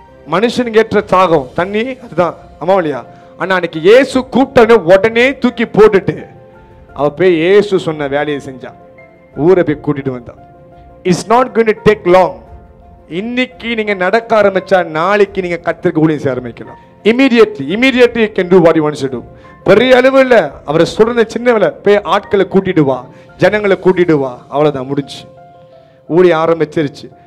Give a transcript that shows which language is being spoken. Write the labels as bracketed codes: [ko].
[ta] மனுஷனுக்கு ஏற்ற தாகம் தண்ணி, அதுதான். ஆமா இல்லையா? ஆனா அன்னைக்கு இயேசு கூப்பிட்ட உடனே தூக்கி போட்டுட்டு அவ போய் இயேசு சொன்ன வேலையை செஞ்சான். ஊரை போய் கூட்டிட்டு வந்தான். [en] It's not going to take long. [ta] இன்னைக்கு நீங்க நடக்க ஆரம்பிச்சா நாளைக்கு நீங்க கர்த்தருக்கு ஊழியம் செய்ய ஆரம்பிக்கலாம். [en] immediately you can do what you want to do. [ta] பெரிய அளவு இல்ல, அவரை சொல்ற சின்ன வேலை. போய் ஆட்களை கூட்டிட்டு வா, ஜனங்களை கூட்டிட்டு வா, அவ்வளவுதான், முடிஞ்சு. ஊழிய ஆரம்பிச்சிருச்சு.